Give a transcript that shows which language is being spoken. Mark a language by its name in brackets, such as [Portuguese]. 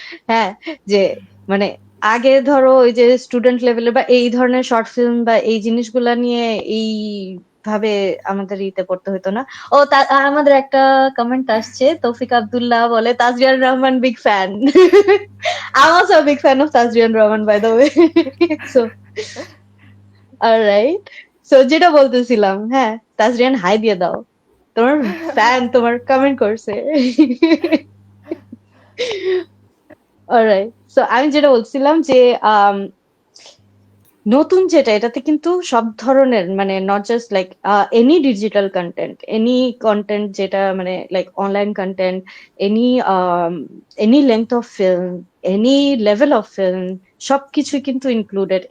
[Bangla] হ্যাঁ, যে মানে আগে ধরো ওই যে স্টুডেন্ট লেভেলে বা এই ধরনের শর্ট ফিল্ম বা এই জিনিসগুলা নিয়ে এই ভাবে আমাদের ইতে পড়তে হতো না। ও আমাদের একটা কমেন্ট আসছে, তৌফিক আব্দুল্লাহ বলে Tajrian Rahman big fan. [English] I'm also a big fan of Tazrian Rahman, by the way. So, alright. [Bangla] So, যেটা বলতেছিলাম, হ্যাঁ, তাজরিয়ান হাই দিয়ে দাও। তোমার ফ্যান তোমার কমেন্ট করছে। অলরাইট। সো আমি যেটা বলছিলাম যে নতুন যেটা এটাতে কিন্তু সব ধরনের মানে [English] not just like any digital content [Bangla] যেটা মানে like online content, [English] any any length of film, [Bangla] any level of film, সবকিছু কিন্তু ইনক্লুডেড।